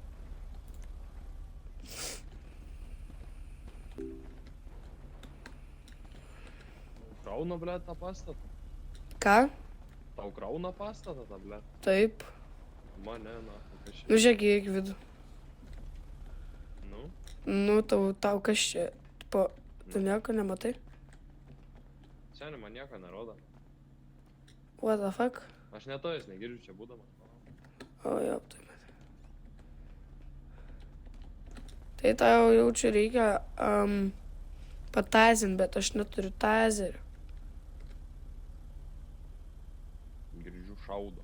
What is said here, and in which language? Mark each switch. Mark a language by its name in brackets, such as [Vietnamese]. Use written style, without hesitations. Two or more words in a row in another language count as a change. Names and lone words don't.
[Lithuanian] Krauna, blėt, tą pastatą. Ką? Tau krauna pastatą, tą, blėt. Taip. Mane, na, kas čia. Nu, žiūrėk į vidų. Nu? Nu, tau kas čia? Tu nieko nematai? Seniai, man nieko nerodo. [English] What the fuck? [Lithuanian] Aš netojęs negirdžiu čia būdamas. O, jo, tai matai. Tai tau jau čia reikia patazint, bet aš neturiu tazerio. Girdžiu šaudo.